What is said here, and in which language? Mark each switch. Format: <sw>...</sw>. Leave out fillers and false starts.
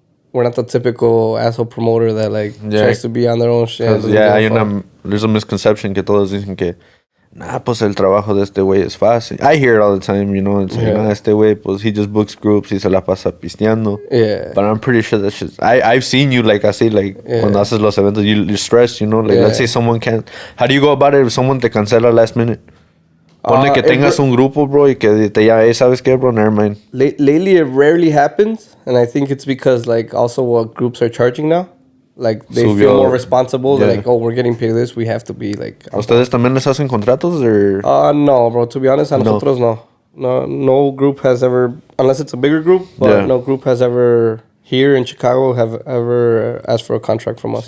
<en>We're not the typical asshole promoter that like tries to be on their own shit. Yeah, there's a misconception</en> <es>que todos dicen que, nah, pues el trabajo de este güey es fácil.</es> <en>I hear it all the time, you know. It's like, nah,</en> <es>este güey, pues</es> <en>he just books groups,</en> <es>y se la pasa pisteando.</es> <en>Yeah. But I'm pretty sure that's just, I've seen you, like, así, like,</en> <es>cuando haces los eventos,</es> <en>you're stressed, you know. Like, let's say someone can't, how do you go about it if someone</en> <es>te cancela</es> <en>last minute?</en> <es>Ponle que tengas un grupo, bro, y que te llame, hey, ¿sabes qué, bro?</es> <en>Never mind. Lately, it rarely happens, and I think it's because, like, also what groups are charging now. Like, they feel more responsible. Yeah. They're like, oh, we're getting paid this. We have to be, like...</en> <es>¿Ustedes también les hacen contratos, or...?</es> <en>No, bro. To be honest,</en> <es>a nosotros no.</es> <en>No group has ever... Unless it's a bigger group, but no group has ever... Here in Chicago have ever asked for a contract from us.</en>